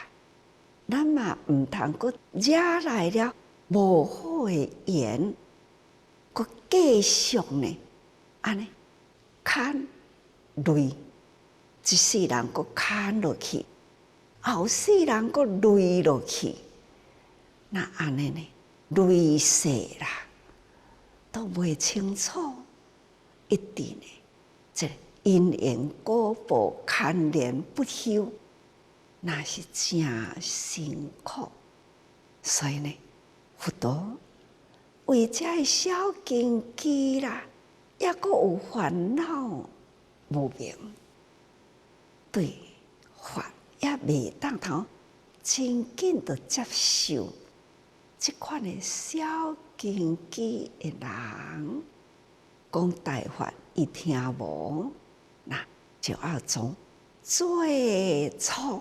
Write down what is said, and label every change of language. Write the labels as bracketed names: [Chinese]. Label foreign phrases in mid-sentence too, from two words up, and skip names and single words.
[Min Nan Chinese] 咱嘛毋通佫惹来了无好的缘，佫继续呢，安尼牵累，一世人佫牵落去，后世人佫累落去，那安尼呢，累世啦，都袂清楚，一直呢，这因缘果报牵连不休。那是真辛苦，所以呢，佛陀为这小根基啦，也阁有烦恼无明，对法也未当头真紧的接受这款的小根基的人，讲大法伊听无，那就要从最初